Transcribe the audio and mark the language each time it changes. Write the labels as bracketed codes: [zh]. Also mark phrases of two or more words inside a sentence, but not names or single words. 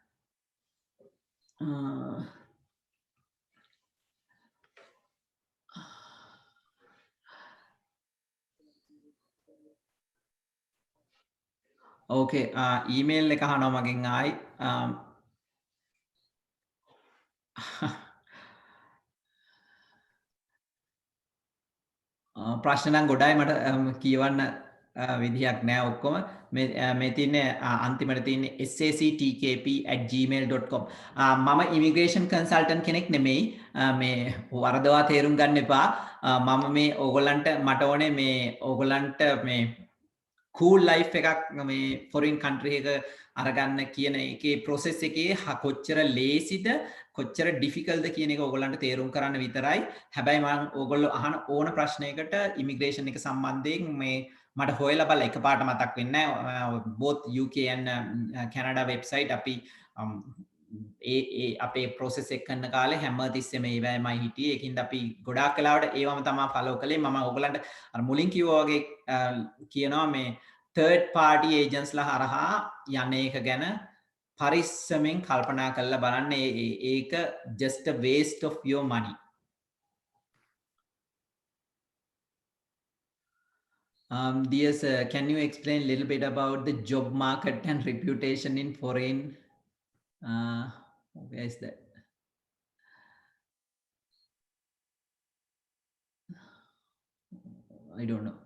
[si] Okay, email එක අහනවා මගෙන් ආයි ප්‍රශ්න නම් ගොඩයි මට කියවන්න විදිහක් නෑ ඔක්කොම මේ තියෙන්නේ අන්තිමට තියෙන්නේ sactkp@gmail.com මම [en] immigration consultant [si] කෙනෙක් නෙමෙයි මේ වරදවා තේරුම් ගන්න එපා මම මේ ඕගොල්ලන්ට මට ඕනේ මේ ඕගොල්ලන්ට මේ [en] cool life [si] එකක් මේ [en] foreign country [si] එක අරගන්න කියන එකේ process එකේ කොච්චර ලේසිද කොච්චර difficult ද කියන එක ඕගොල්ලන්ට තේරුම් කරන්න විතරයි. හැබැයි මම ඕගොල්ලෝ අහන ඕන ප්‍රශ්නයකට immigration එක සම්බන්ධයෙන් මේ මට හොයලා බලලා එකපාරට මතක් වෙන්නේ නැහැ. [en] both UK and Canada website [si] අපි අපේ process එක කරන කාලේ හැමතිස්සෙම ඒවයිමයි හිටියේ. ඒකින්ද අපි ගොඩාක් වෙලාවට ඒවම තමයි follow කළේ. මම ඕගොල්ලන්ට අර මුලින් කිව්වා වගේ කියනවා මේ [en] third party agents [si] ලා හරහා යන්නේ එක ගැන පරිස්සමෙන් කල්පනා කරලා බලන්න. [en] ඒක just a waste of your money. Dear sir, can you explain a little bit about the job market and reputation in foreign? Where is that? I don't know.